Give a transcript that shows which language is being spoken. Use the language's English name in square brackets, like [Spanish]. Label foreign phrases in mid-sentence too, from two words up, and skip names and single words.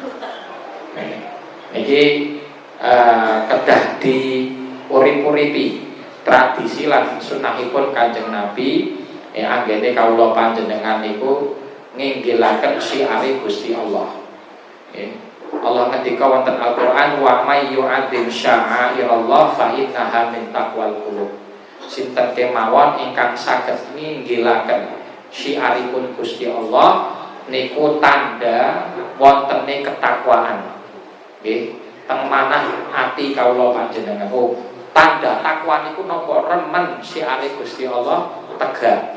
[Javanese] Niki kedah di urip-uripi tradisi lan sunahipun Kanjeng Nabi anggene kawula panjenengan niku nginggilaken syiare Gusti Allah. Allah ngendika wonten Al-Qur'an [Arabic] ومن يعظم شعائر الله فإنها من تقوى القلوب. [Javanese] Sinten kemawon ingkang saged ninggilaken syiaripun Gusti Allah niku tanda wontene ketakwaan. Nggih, teng manah ati kawula panjenengan. Tanda takwa niku napa remen syiare Gusti Allah tegak.